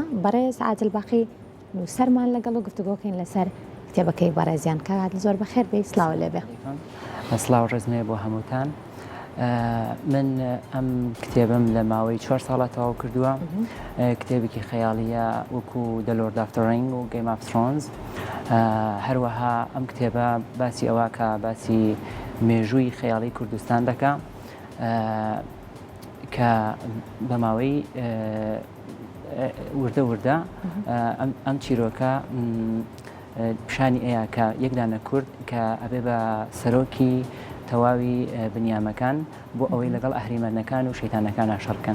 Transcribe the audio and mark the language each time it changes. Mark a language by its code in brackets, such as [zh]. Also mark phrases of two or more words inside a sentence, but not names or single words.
[ckb] بەڕێز عادل باقی نووسەرمان لەگەڵ و گفتوگۆکەین لەسەر کتێبەکەی بەڕێزیان کات زۆر بەخێر بێ سلااو لێبێ. سلااو ڕێزمێ بۆ هەمووتان. من ئەم کتێبم لە ماوەی 4 ساڵە تەواو کردووە. کتێبێکی خەیاڵیە وەکو The Lord of the Rings و Game of Thrones. هەروەها ئەم کتێبە باسی ئەوە باسی مێژووی خەیاڵی کوردستان دەکا کە بە ماوەی وردە ئەم چیرۆکە پیشانی ئەیە کە یەکدانە کورد کە ئەبێ بە سەرۆکی تەواوی بنیامەکان بۆ ئەوەی لەگەڵ ئەهریمەنەکان و شەیتانەکان ئاشەڕکەن.